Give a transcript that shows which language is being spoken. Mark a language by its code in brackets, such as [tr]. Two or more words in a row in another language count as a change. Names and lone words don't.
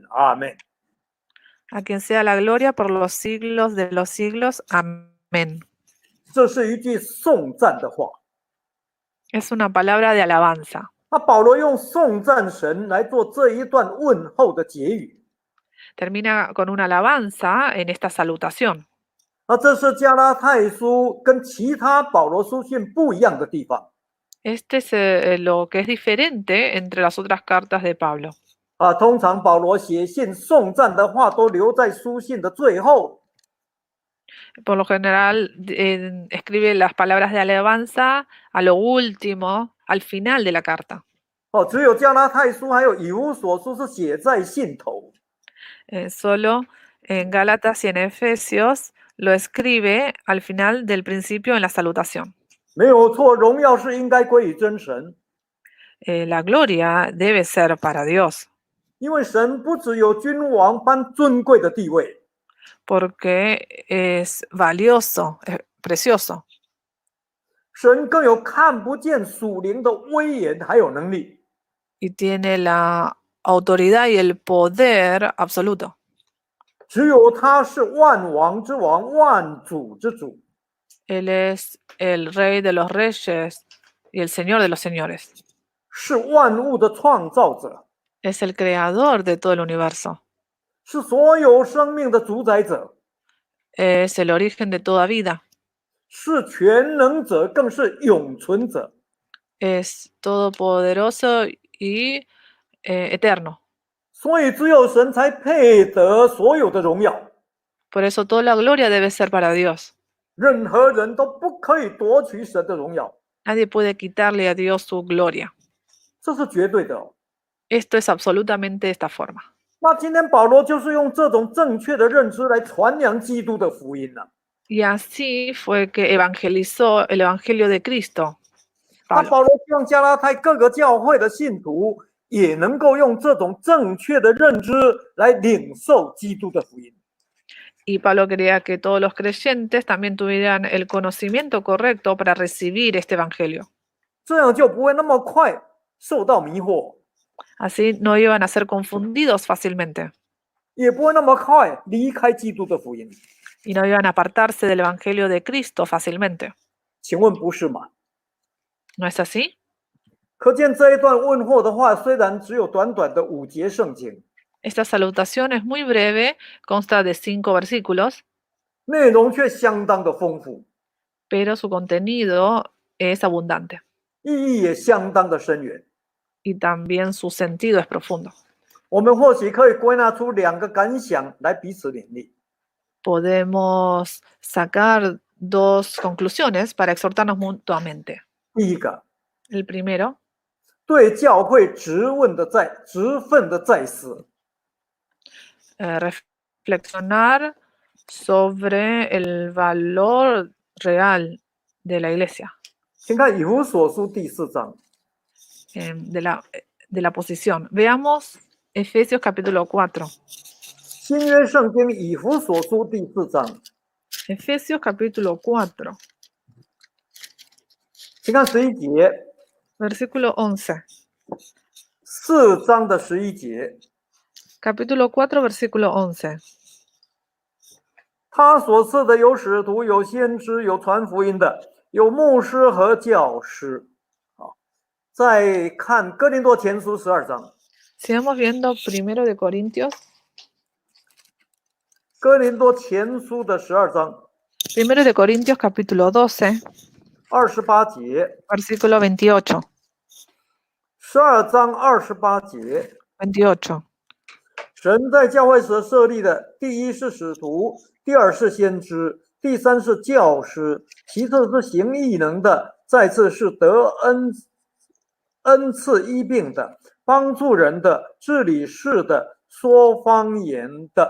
[zh] 阿门。” [es] a quien sea la gloria por los siglos de los siglos. Amén. [zh] 这是一句颂赞的话。 [es] Es una palabra de alabanza. [zh] 那保罗用颂赞神来做这一段问候的结语。 [es] Termina con una alabanza en esta salutación. [zh] 那这是加拉太书跟其他保罗书信不一样的地方。 [es] Este es lo que es diferente entre las otras cartas de Pablo. [zh] 通常保罗写信颂赞的话都留在书信的最后。 [es] Por lo general, escribe las palabras de alabanza a lo último, al final de la carta. [zh] 只有加拉太书还有以弗所书是写在信头。 [es] Solo en Gálatas y en Efesios lo escribe al final del principio en la salutación. [zh] 没有错，荣耀是应该归于真神， [es] La gloria debe ser para Dios, [zh] 因为神不只有君王般尊贵的地位， [es] porque es valioso, es precioso. [zh] 神更有看不见属灵的威严还有能力。 [es] Y tiene la autoridad y el poder absoluto. [zh] 只有他是万王之王，万主之主。 [es] Él es el rey de los reyes y el señor de los señores. [zh] 是万物的创造者， [es] Es el creador de todo el universo. [zh] 是所有生命的主宰者， [es] Es el origen de toda vida. [zh] 是全能者，更是永存者。 [es] Es todopoderoso y eterno. [zh] 所以只有神才配得所有的荣耀， [es] Por eso toda la gloria debe ser para Dios. [zh] 任何人都不可以夺取神的荣耀， [es] Nadie puede quitarle a Dios su gloria. [zh] 这是绝对的哦。 [es] Esto es absolutamente de esta forma. [zh] 那今天保罗就是用这种正确的认知来传扬基督的福音了。 [es] Y así fue que evangelizó el Evangelio de Cristo. [zh] 那 [es] Pablo. [zh] 保罗希望加拉太各个教会的信徒也能够用这种正确的认知来领受基督的福音。 [es] Y Pablo quería que todos los creyentes también tuvieran el conocimiento correcto para recibir este evangelio. [zh] 这样就不会那么快受到迷惑， [es] Así no iban a ser confundidos fácilmente [zh] 也不会那么快离开基督的福音。 [es] y no iban a apartarse del evangelio de Cristo fácilmente. [zh] 请问不是吗？ [es] ¿No es así? [zh] 可见这一段问候的话，虽然只有短短的5节圣经， [es] Esta salutación es muy breve, consta de 5 versículos, [zh] 内容却相当的丰富， [es] pero su contenido es abundante [zh] 意义也相当的深远。 [es] y también su sentido es profundo. [zh] 我们或许可以归纳出2个感想来彼此勉励。 [es] Podemos sacar 2 conclusiones para exhortarnos mutuamente. [zh] 第一个， [es] El primero, [zh] 对教会职分的再思， [es] reflexionar sobre el valor real de la iglesia, [zh] 请看以弗所书第4章， [es] de la posición. Veamos Efesios capítulo 4. [zh] 新约圣经以弗所书第4章， [es] Efesios capítulo 4, [zh] 请看11节 [es] versículo 11. [zh] ，4章的11节， [es] Capítulo 4, versículo 11. [zh] 他所赐的有使徒，有先知，有传福音的，有牧师和教师。好，再看哥林多前书12章， [es] Sigamos viendo primero de Corintios, [zh] 哥林多前书的12章 [es] primero de Corintios capítulo 12, [zh] 28 节， [es] versículo 28. [zh] 12章28节， [es] 28. [zh] 神在教会所设立的，第一是使徒，第二是先知，第三是教师，其次是行异能的，再次是得恩赐医病的，帮助人的，治理事的，说方言的。